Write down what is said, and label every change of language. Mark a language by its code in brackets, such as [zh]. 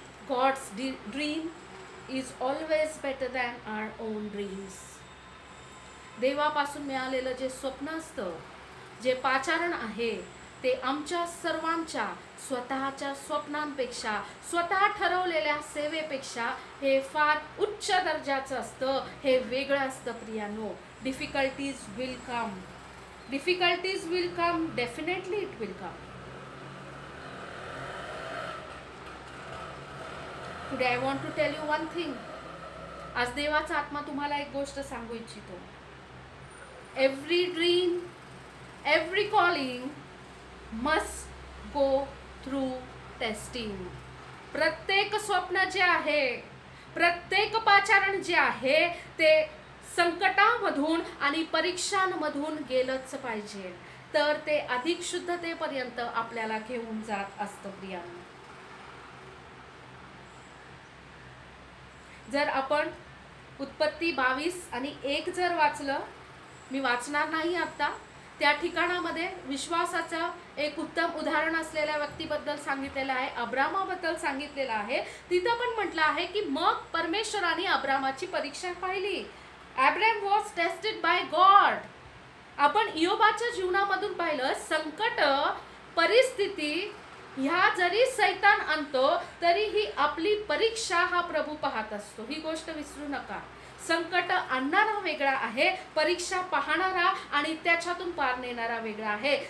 [en] God's dream is always better than our own dreams. [mr] देवापासून मिळालेलं जे स्वप्न असतं, जे पाचारण आहे ते आमच्या सर्वांच्या स्वतःच्या स्वप्नांपेक्षा, स्वतः ठरवलेल्या सेवेपेक्षा हे फार उच्च दर्जाचं असतं, हे वेगळं असतं प्रियानो। [en] Difficulties will come, difficulties will come, definitely it will come. Today I want to tell you one thing. [mr] आज देवाचा आत्मा तुम्हाला एक गोष्ट सांगू इच्छितो। [en] Every dream, every calling must go through testing. [mr] प्रत्येक स्वप्न जे आहे, प्रत्येक पाचारण जे आहे ते संकटामधून आणि परीक्षांमधून गेलंच पाहिजे, तर ते अधिक शुद्धतेपर्यंत आपल्याला घेऊन जात असतं प्रियांनो। जर आपण उत्पत्ती 22 आणि 1 जर वाचलं, मी वाचणार नाही आता, त्या ठिकाणामध्ये विश्वासाचं एक उत्तम उदाहरण असलेल्या व्यक्तीबद्दल सांगितलेलं आहे, अब्रामाबद्दल सांगितलेलं आहे। तिथं पण म्हटलं आहे की मग परमेश्वराने अब्रामाची परीक्षा पाहिली। [en] Abram was tested by God. [mr] आपण इयोबाच्या जीवनामधून पाहिलं, संकट, परिस्थिती ह्या जरी सैतान आणतो तरीही आपली परीक्षा हा प्रभू पाहत असतो, ही गोष्ट विसरू नका। संकट आणणारा वेगळा आहे, परीक्षा पाहणारा आणि त्याच्यातून पार नेणारा वेगळा आहे।